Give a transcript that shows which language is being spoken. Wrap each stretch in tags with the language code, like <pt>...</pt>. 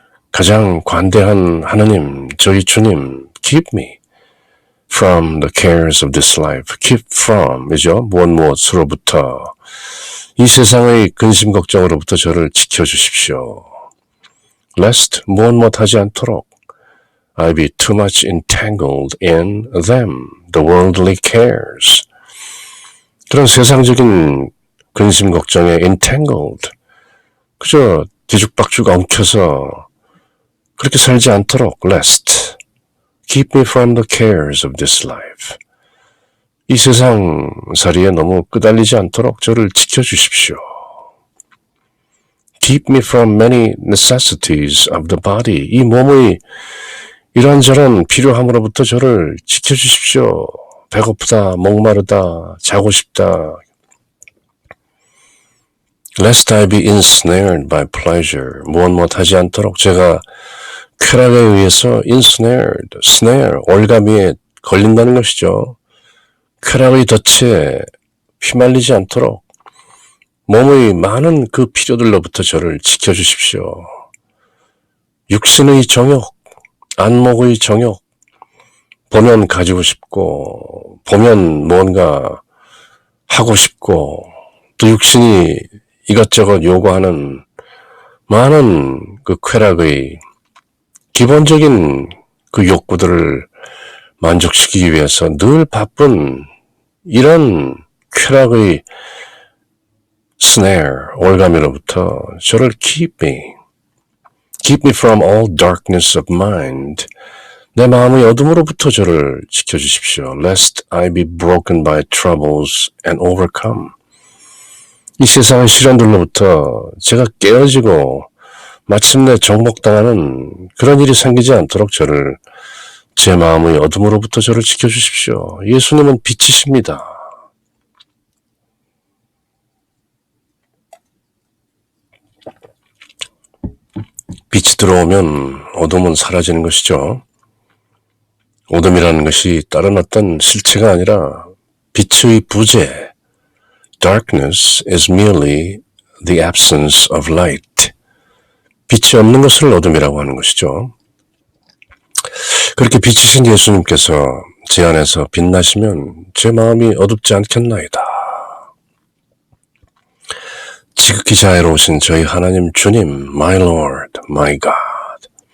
<ko>가장 관대한 하나님, 저희 주님,</ko> <en>keep me from the cares of this life. keep from, 이죠?</en> <ko>무엇으로부터, 이 세상의 근심 걱정으로부터 저를 지켜주십시오.</ko> <en>lest</en> <ko>무엇하지 않도록</ko> <en>I be too much entangled in them, the worldly cares.</en> <ko>그런 세상적인 근심 걱정에 entangled, 그저 뒤죽박죽 엉켜서 그렇게 살지 않도록</ko> <en>lest keep me from the cares of this life.</en> <ko>이 세상살이에 너무 끄달리지 않도록 저를 지켜주십시오.</ko> <en>Keep me from many necessities of the body.</en> <ko>이 몸의 이런저런 필요함으로부터 저를 지켜주십시오. 배고프다, 목마르다, 자고 싶다.</ko> <en>Lest I be ensnared by pleasure.</en> <ko>무엇하지 않도록 제가 쾌락에 의해서 ensnared, snare, 올가미에 걸린다는 것이죠. 쾌락의 덫에 휘말리지 않도록 몸의 많은 그 필요들로부터 저를 지켜주십시오. 육신의 정욕, 안목의 정욕, 보면 가지고 싶고, 보면 뭔가 하고 싶고, 또 육신이 이것저것 요구하는 많은 그 쾌락의 기본적인 그 욕구들을 만족시키기 위해서 늘 바쁜 이런 쾌락의</ko> <en>snare,</en> <ko>올가미로부터 저를</ko> <en>keep me from all darkness of mind.</en> <ko>내 마음의 어둠으로부터 저를 지켜주십시오.</ko> <en>Lest I be broken by troubles and overcome.</en> <ko>이 세상의 시련들로부터 제가 깨어지고 마침내 정복당하는 그런 일이 생기지 않도록 저를, 제 마음의 어둠으로부터 저를 지켜주십시오. 예수님은 빛이십니다. 빛이 들어오면 어둠은 사라지는 것이죠. 어둠이라는 것이 다른 어떤 실체가 아니라 빛의 부재.</ko> <en>Darkness is merely the absence of light.</en> <ko>빛이 없는 것을 어둠이라고 하는 것이죠. 그렇게 빛이신 예수님께서 제 안에서 빛나시면 제 마음이 어둡지 않겠나이다. 지극히 자애로우신 저희 하나님 주님,</ko> <en>my Lord, my God.</en>